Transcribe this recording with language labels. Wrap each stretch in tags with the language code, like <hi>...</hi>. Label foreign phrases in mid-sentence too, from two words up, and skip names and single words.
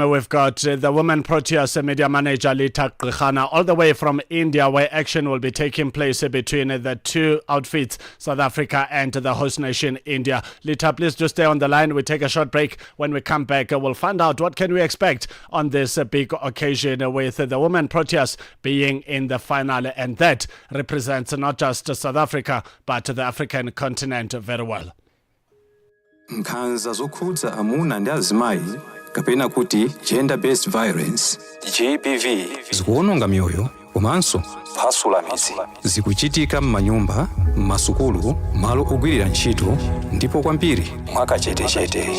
<en>We've got the Women Proteas media manager Neto Chemane all the way from India, where action will be taking place between the 2 outfits, South Africa and the host nation India. Neto, please just stay on the line. We take a short break. When we come back, we'll find out what can we expect on this big occasion, with the Women Proteas being in the final, and that represents not just South Africa but the African continent very well.</en> <ny>Nkhanza zokhudza amuna ndi azimayi kapena kuti</ny> <en>gender based violence,</en> <ny>GBV, zikuwononga mioyo komanso phwasula midzi. Zikuchitika m'manyumba, m'masukulu, malo ogwirira ntchito ndipo kwambiri mwakachetechete.</ny>